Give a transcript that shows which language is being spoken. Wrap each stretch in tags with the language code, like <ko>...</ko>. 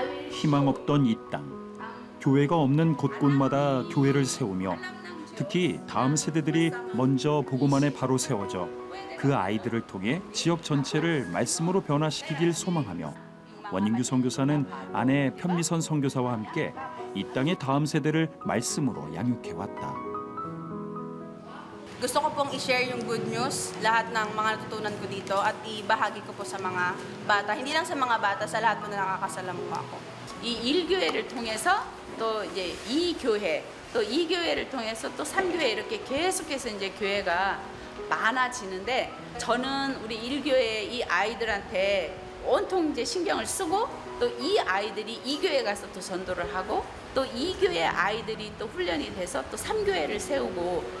<ko>희망 없던 이 땅, 교회가 없는 곳곳마다 교회를 세우며 특히 다음 세대들이 먼저 복음안에 바로 세워져 그 아이들을 통해 지역 전체를 말씀으로 변화시키길 소망하며 원인규 선교사는 아내 편미선 선교사와 함께 이 땅의 다음 세대를 말씀으로 양육해왔다.</ko> <tl>Gusto ko pong i-share yung good news, lahat ng mga natutunan ko dito at ibahagi ko po sa mga bata. Hindi lang sa mga bata, sa lahat po na nakakasalamuha ko.</tl> <ko>이 1교회를 통해서 또 이제 2교회, 또 2교회를 통해서 또 3교회 이렇게 계속해서 이제 교회가 많아지는데 저는 우리 1교회 이 아이들한테 온통 이제 신경을 쓰고 또 이 아이들이 2교회 가서 또 전도를 하고 또 2교회 아이들이 또 훈련이 돼서 또 3교회를 세우고</ko>